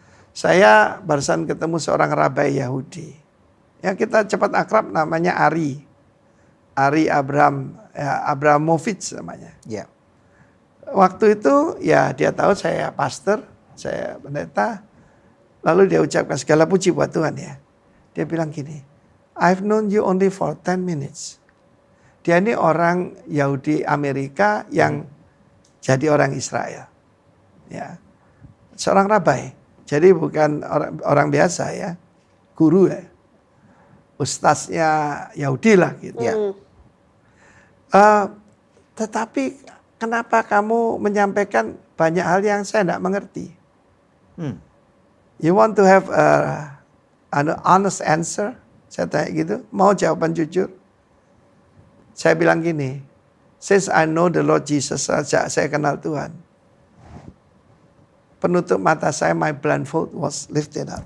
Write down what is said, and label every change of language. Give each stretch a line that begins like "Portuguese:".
Indonesian: Saya barusan ketemu seorang rabai Yahudi. Ya kita cepat akrab, namanya Ari. Ari Abramovich namanya. Ya. Waktu itu ya dia tahu saya pastor, saya pendeta. Lalu dia ucapkan segala puji buat Tuhan ya. Dia bilang gini,
English: I've known you only for 10 minutes.
Indonesian: Dia ini orang Yahudi Amerika yang jadi orang Israel. Ya. Seorang rabai. Jadi bukan orang biasa ya. Guru ya. Ustaznya Yahudi lah gitu. Ya. Tetapi kenapa kamu menyampaikan banyak hal yang saya tidak mengerti?
English: You want to have an honest answer?
Indonesian: Saya tanya gitu. Mau jawaban jujur? Saya bilang gini.
English: Since I know the Lord Jesus,
Indonesian: sejak saya kenal Tuhan. Penutup mata saya,
English: my blindfold was lifted up.